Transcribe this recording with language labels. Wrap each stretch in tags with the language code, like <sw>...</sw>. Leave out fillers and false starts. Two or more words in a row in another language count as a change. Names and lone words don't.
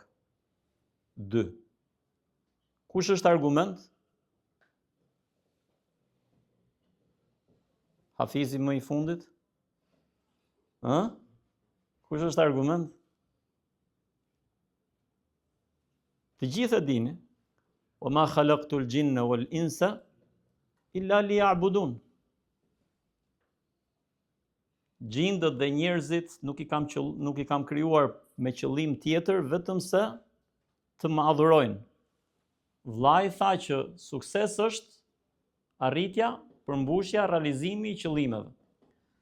<sq>2. Kush është argument? Hafizi më i fundit? Kush është argument? Të gjithë e dini,</sq> <ar>وما خلقت الجن والإنس إلا ليعبدون.</ar> <sq>Gjindët dhe njerëzit nuk i kam krijuar me qëllim tjetër vetëm se të më adhurojnë. Vllai tha që sukses është arritja, përmbushja, realizimi i qëllimeve.</sq>